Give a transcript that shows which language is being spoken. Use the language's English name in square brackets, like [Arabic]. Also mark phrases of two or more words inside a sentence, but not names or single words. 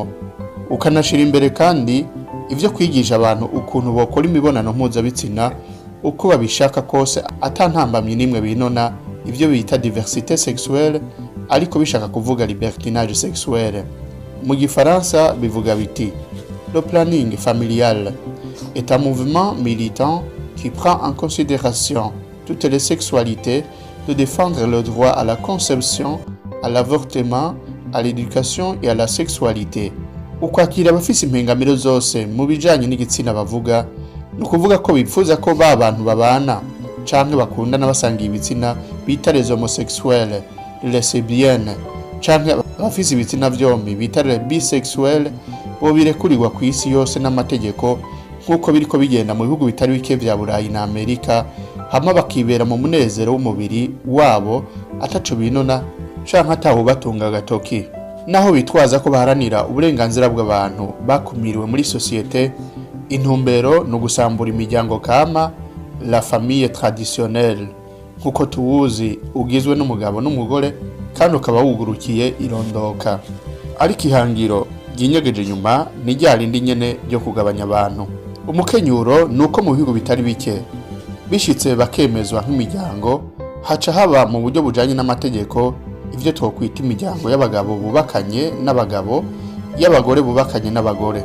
[Rundi] Ukanashira imbere kandi ivyo kwigisha abantu ukuntu bokora imibonano mpuzabitsina uko babishaka kose atantambamye nimwe binona, ivyo bita [French] diversité sexuelle, [Rundi] ariko bishaka kuvuga [French] libertinage sexuelle. [Rundi] Mu Gifaransa bivuga biti: [French] le planning familial est un mouvement militant qui prend en considération toutes les sexualités, de défendre le droit à la conception, à l'avortement, à l'éducation et à la sexualité. [Rundi] Ukwakira abafise impengamiro zose mu bijanye n'igitsina bavuga, ni ukuvuga ko bipfuza ko ba bantu babana canke bakundana basangiye ibitsina bita [French] les homosexuels, les lesbiennes, [Rundi] canke abafise ibitsina vyombi bita [French] les bisexuels [Rundi] bo birekurirwa ku isi yose n'amategeko, nk'uko biriko bigenda mu bihugu bitari bike vya Burayi na Amerika, hamwe bakibera mu munezero w'umubiri wabo ataco binona canke ataho batunga agatoki. Naho bitwaza ko baharanira uburenganzira bw'abantu bakumiriwe muri societe, intumbero no gusambura imiryango kama, [French] la famille traditionnelle, [Rundi] nkuko tuwuzi ugizwe n'umugabo n'umugore kandi ukaba wugurukiye irondoka. Ariko ihangiro ryinyegeje nyuma ni ryarindi nyene ryo kugabanya abantu. Umukenyuro nuko mu bihugu bitari bike bishitse bakemezwa nk'imiryango, haca haba mu buryo bujanye n'amategeko ivyo twokwita imiryango y'abagabo bubakanye n'abagabo, y'abagore bubakanye n'abagore.